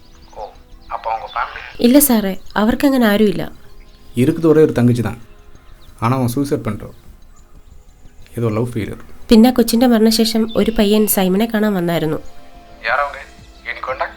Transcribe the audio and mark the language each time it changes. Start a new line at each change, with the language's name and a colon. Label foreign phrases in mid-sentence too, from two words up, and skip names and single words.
Tamil: ஓ, அப்போ அவங்க ஃபேமிலி?
Malayalam: ഇല്ല സാറേ, അവർക്കങ്ങനെ ആരുമില്ല.
Tamil: இருக்குது ஒரே ஒரு தங்கச்சி தான். ஆனால் அவன் சூசைட் பண்ணிட்டோம். ஏதோ லவ் ஃபெயிலியர்.
Malayalam: പിന്നെ കൊച്ചിൻ്റെ മരണശേഷം ഒരു പയ്യൻ സൈമനെ കാണാൻ വന്നായിരുന്നു.
Tamil: யாரவங்க?
English: any contact?